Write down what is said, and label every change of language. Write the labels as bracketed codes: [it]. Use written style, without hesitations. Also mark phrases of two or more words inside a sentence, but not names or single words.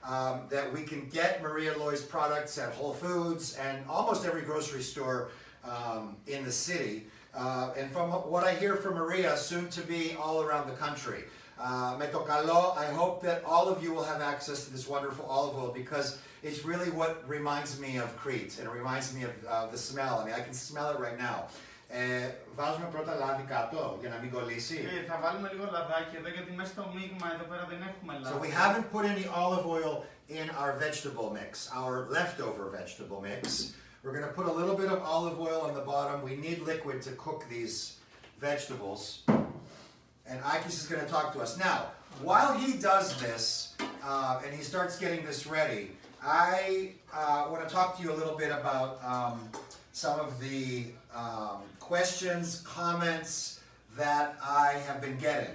[en] that we can get Maria Loy's products at Whole Foods and almost every grocery store in the city. And from what I hear from Maria, soon to be all around the country. [el] Με το καλό, [en] I hope that all of you will have access to this wonderful olive oil because it's really what reminds me of Crete and it reminds me of the smell. I mean, I can smell it right now. [el] Βάζουμε πρώτα λάδι κάτω για να μην κολλήσει. Θα βάλουμε λίγο λαδάκι εδώ γιατί μέσα στο μείγμα εδώ πέρα δεν έχουμε λάδι. [en] So we haven't put any olive oil in our vegetable mix, our leftover vegetable mix. We're going to put a little bit of olive oil on the bottom. We need liquid to cook these vegetables. And Akis is going to talk to us. Now, while he does this and he starts getting this ready, I want to talk to you a little bit about some of the questions, comments that I have been getting.